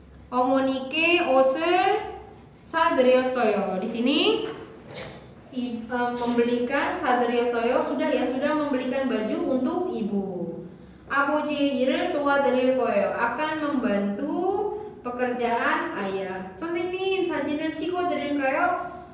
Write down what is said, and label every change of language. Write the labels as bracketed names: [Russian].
[Korean] 어머니께 옷을 사드렸어요. [Indonesian] Di sini membelikan 사드렸어요. Sudah membelikan baju untuk ibu. [Korean] 아버지의 일을 도와드릴 거예요. [Indonesian] Akan membantu pekerjaan ayah. [Korean] 선생님, 사진을 찍어드릴까요?